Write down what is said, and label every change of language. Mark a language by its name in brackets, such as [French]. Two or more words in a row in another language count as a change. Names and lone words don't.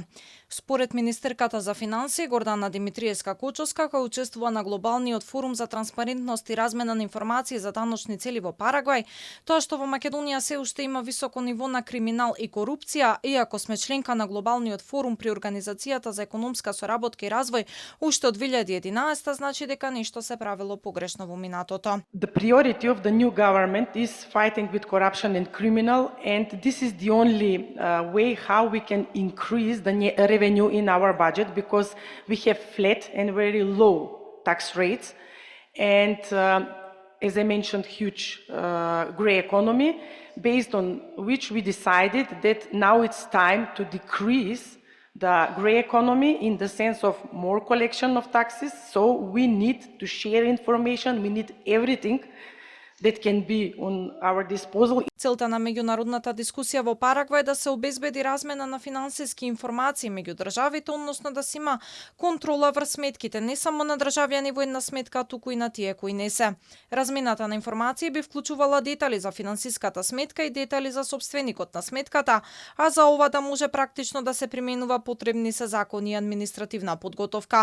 [Macedonian] Според министерката за финансии Гордана Димитриевска-Кочовска, која учествува на глобалниот форум за транспарентност и размена на информации за даночни цели во Парагвај, тоа што во Македонија се уште има високо ниво на криминал и корупција, иако сме членка на глобалниот форум при Организацијата за економска соработка и развој уште од 2011, значи дека нешто се правило погрешно во минатото. [English] The priority of the new government is fighting with corruption and criminal, and this is the only way how we can increase the revenue in our budget, because we have flat and very low tax rates, and as I mentioned, huge grey economy, based on which we decided that now it's time to decrease the grey economy in the sense of more collection of taxes. So we need to share information, we need everything that can be on our disposal. [Macedonian] Целта на меѓународната дискусија во Парагвај е да се обезбеди размена на финансиски информации меѓу државите, односно да се има контрола врз сметките, не само на државјани во една сметка, туку и на тие кои не се. Размената на информации би вклучувала детали за финансиската сметка и детали за собственикот на сметката, а за ова да може практично да се применува потребни се закони и административна подготовка.